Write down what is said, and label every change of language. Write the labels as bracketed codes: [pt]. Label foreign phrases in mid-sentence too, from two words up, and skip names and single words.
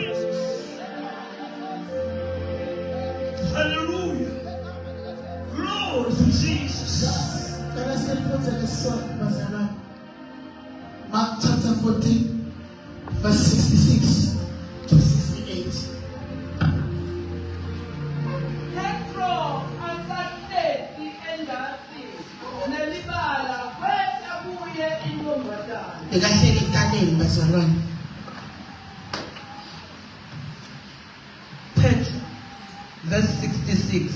[en] Hallelujah. Glory to Jesus. Can I say put in the sword, Pastor? Mark chapter 14, verse 66 to 68. [ss] Petro asahlezi endasi nelibala kwehla kuye intombazana. Bekahleli entabeni bazalwane. Petro, verse 66.